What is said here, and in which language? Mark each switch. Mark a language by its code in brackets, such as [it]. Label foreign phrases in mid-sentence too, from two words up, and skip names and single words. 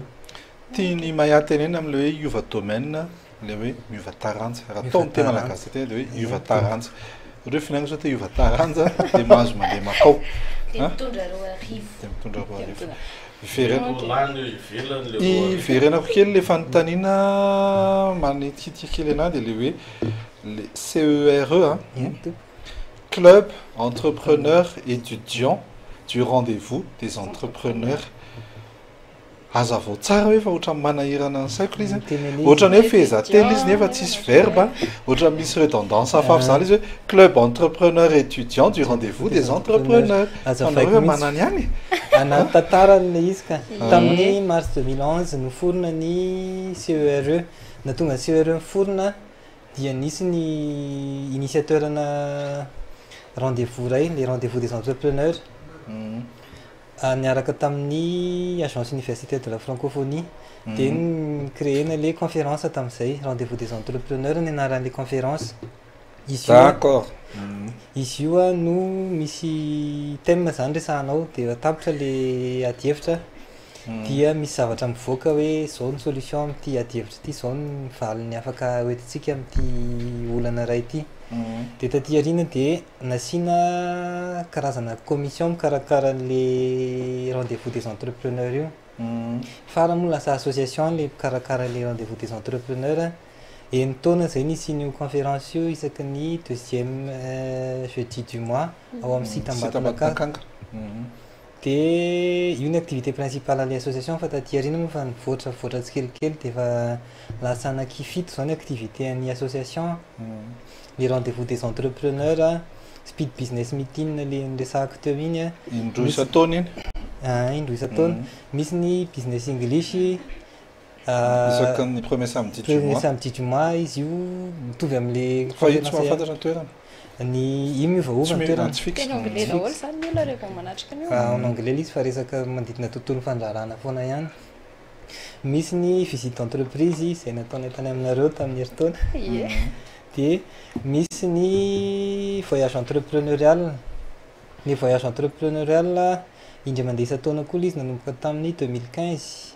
[mg] tiany mahay tenena am'le hoe hiova domaine le hoe miova taranja raha atao ny tena malagasy tena dia hoe hiova taranja ohatry hoe finanana zao te hiova taranja dia mahazo mandeha makao mitondra roa arivo iverenako kely le fanontaniana manetikitika kely anahy dia le hoe le CERE [fr] club entrepreneur étudiant du rendez-vous des entrepreneurs [mg] azavao tsara hoe fa ohatra manahirana ny saiko izy ohatra ny hoe fehezately izy nefa tsisy verbe ohatra misy redondance hafahafa zany izy hoe [fr] club entrepreneur étudiant du rendez-vous des entrepreneurs [mg] anareo manany any anaty tantarany izy ka tamin'ny mars 2011 noforona ny CERE na tonga ny CERE niforona dia nisy ny initiateurna rendez-vous ray [fr] les rendez-vous des entrepreneurs [mg] niaraka tamin'ny [fr] agence universitaire de la francophonie [mg] dia créena le conférence tamin'izay [fr] rendez-vous des entrepreneurs [mg] ny anaran'le conférence [fr] d'accord [mg] izy io no misy thème zany resahanao dia atapitra le adievitra dia misy zavatra mivoaka hoe zao ny solution amin'ity adievitra ity zao ny valiny afaka hoentintsika amin'ity olana ray ity dia taty arina dia nasiana karazana commission mikarakara le [fr] rendez-vous des entrepreneurs [mg] io fara moa lasa association le mikarakara le [fr] rendez-vous des entrepreneurs [mg] et ny taona zay nisy io conférence io isaky ny [fr] deuxième jeudi du mois [mg] ao amin'ny site Ambatondrakanga dia io ny [fr] activité principale [mg] ale association fa taty arina moa fa nivoatra tsikelikely dia efa lasa anakifito zao ny activité ny association [fr] les rendez-vous des entrepreneurs [en] speed business meeting [mg] le resahako teo iny indroa isa-taona iny indroa isa-taona misy ny [en] business english [mg] isaky ny [fr] premier samedi du mois [mg] izy io mitovy amin'le fa io tsy mahafantatra ny toerana ny io miovaova ny toerana tena anglais daholo zany ny olona rehefa manatrika an'io [fr] en anglais [mg] izy fa resaka manodidina tontolo fandrarana foana ihany misy ny [fr] visite d'entreprise [mg] izay nataonay tany aminareo tamin'ny heritaona dia misy ny [fr] voyage entrepreneurial [mg] ny [fr] voyage entrepreneurial [mg] indray mandeha isa-taona koa izy nanomboka tamin'ny 2015